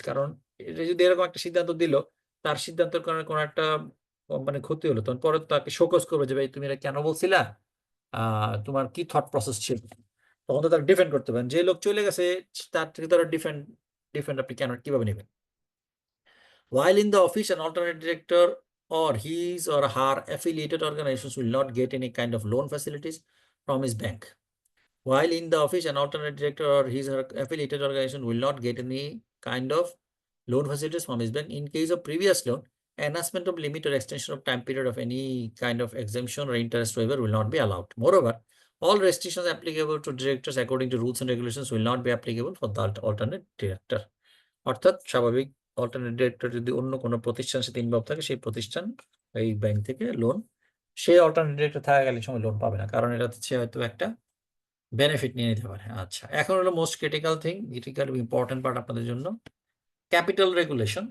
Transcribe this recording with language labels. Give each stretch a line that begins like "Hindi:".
Bangla: কারণ এটা যদি এরকম একটা সিদ্ধান্ত দিল, তার সিদ্ধান্তের কারণে কোনো একটা কোম্পানির ক্ষতি হলো, তখন পরে তাকে শোকজ করবে যে ভাই তুমি এটা কেন বলছিলা, তোমার কি থট প্রসেস ছিল, তখন তো তাকে ডিফেন্ড করতে পারেন। যে লোক চলে গেছে তার থেকে তারা ডিফেন্ড আপনি কেন কিভাবে নেবেন?
English: While in the office, an alternate director or his or her affiliated organizations will not get any kind of loan facilities from his bank. While in the office, an alternate director or his or her affiliated organization will not get any kind of loan facilities from his bank. In case of previous loan, enhancement of limit or extension of time period of any kind of exemption or interest waiver will not be allowed. Moreover, all restrictions applicable to directors according to rules and regulations will not be applicable for the alternate director.
Bangla: অর্থাৎ স্বাভাবিক alternate director যদি অন্য কোনো প্রতিষ্ঠানের সাথে involve থাকে, সেই প্রতিষ্ঠান এই ব্যাংক থেকে লোন, সে অল্টারনেট ডিরেক্টর থাকাকালীন সময় লোন পাবে না, কারণ এটা হচ্ছে হয়তো একটা বেনিফিট নিয়ে নিতে পারে। আচ্ছা, এখন হলো
English: most critical thing, critical important part
Bangla: আপনাদের জন্য, ক্যাপিটাল রেগুলেশন।